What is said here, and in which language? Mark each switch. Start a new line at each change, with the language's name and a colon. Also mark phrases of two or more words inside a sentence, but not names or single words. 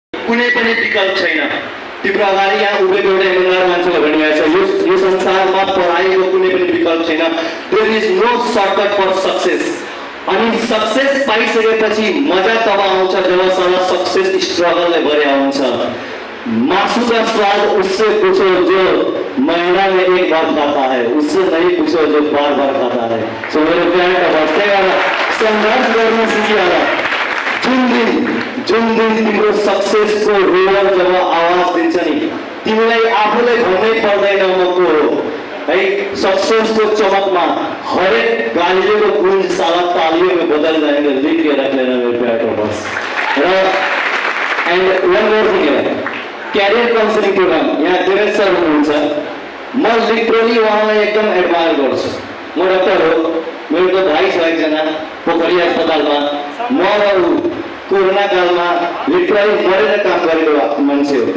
Nepali: कुनै पनि विकल्प छैन। तिम्रो अगाडि यहाँ उभिएको एउटा इमानदार मान्छेले भनिरहेको छ, यो संसारमा पढाइको कुनै पनि विकल्प छैन।
English: there is no shortcut for success.
Nepali: अनि सक्सेस पाइसकेपछि मजा तब आउँछ जब साला सक्सेस स्ट्रगलले भरिया हुन्छ।
Hindi: मासू का स्वाद उससे पूछो जो महीना में एक बार खाता है, उससे नहीं पूछो जो बार बार खाता है। सो मेरे प्यार का बच्चे वाला संघर्ष करना सीखिहाल।
Nepali: जुन दिन तिम्रो सक्सेसको रोयर जब आवाज दिन्छ नि, तिमीलाई आफूलाई भन्नै पर्दैन म को हो है। सक्सेसको चमकमा हरेक गालीको गुंज साला
Hindi: तालियों में बदल जाएंगे। लिख के रख लेना मेरे प्यार का बस।
English: and one more thing है, career counselling programme
Nepali: यहाँ देवेश सर हुनुहुन्छ। म लिटरली उहाँलाई एकदम एडमायर गर्छु। म डाक्टर हो, मेरो त भाइ छ एकजना पोखरी अस्पतालमा। म र ऊ कोरोना कालमा लिटरली मरेर काम गरेको मान्छे हो।